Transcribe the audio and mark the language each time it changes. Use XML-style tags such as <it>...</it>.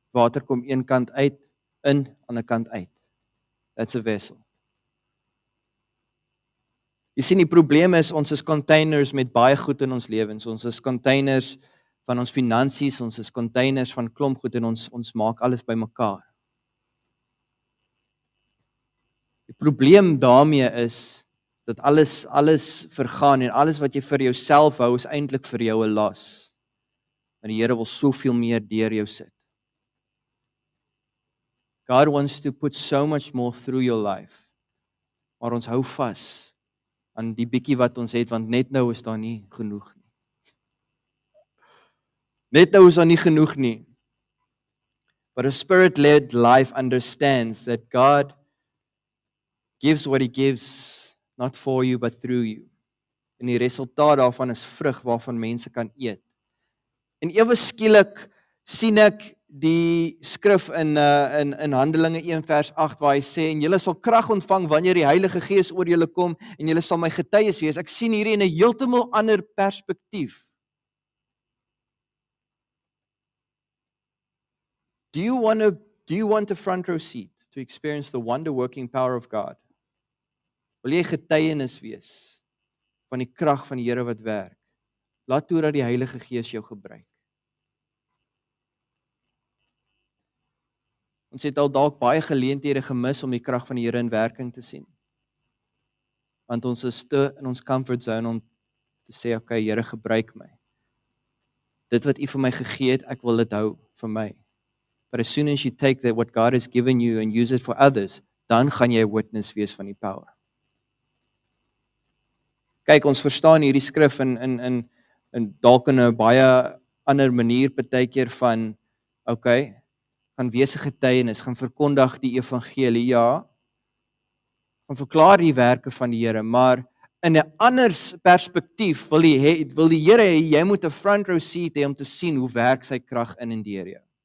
<af>Water kom een kant uit, in, aan 'n kant uit.</af> <en>That's a vessel.</en> <af>Jy sien, die probleem is, ons is containers met baie goed in ons lewens. Ons is containers van ons finansies, ons is containers van klomp goed en ons maak alles bymekaar. Die probleem daarmee is dat alles vergaan en alles wat jy vir jouself hou is eintlik vir jou 'n las. En die Here wil soveel meer deur jou sit.</af> <en>God wants to put so much more through your life.</en> <af>Maar ons hou vas aan die bietjie wat ons het, want net nou is daar nie genoeg nie. Net nou is daar nie genoeg nie.</af> <en>But a spirit-led life understands that God gives what he gives, not for you, but through you.</en> <af>En die resultaat daarvan is vrug waarvan mense kan eet. En ewe skielik sien ek die skrif in Handelinge 1 vers 8 waar hy sê, en julle sal krag ontvang wanneer die Heilige Gees oor julle kom en julle sal my getuies wees. Ek sien hierdie in 'n heeltemal ander perspektief.</af> <en>Do you want a front row seat to experience the wonder working power of God?</en> <af>Wil jy getuienis wees van die krag van die Here wat werk? Laat toe dat die Heilige Gees jou gebruik. Ons het al dalk baie geleenthede gemis om die krag van die Here in werking te sien. Want ons is te in ons comfort zone om te sê, okay, Here, gebruik my. Dit wat U vir my gegee het, ek wil dit hou vir my.</af> <en>But as soon as you take that what God has given you and use it for others,</en> <af>dan gaan jy 'n witness wees van die power. Kyk, ons verstaan hierdie skrif in dalk in 'n baie ander manier partykeer van, okay, gaan wees 'n getuienis, gaan verkondig die evangelie, ja, gaan verklaar die werke van die Here, maar in 'n ander perspektief wil die Here hê jy moet 'n</af> <en>front row seat</en> <af>hê om te sien hoe werk sy krag in en deur jou.</af>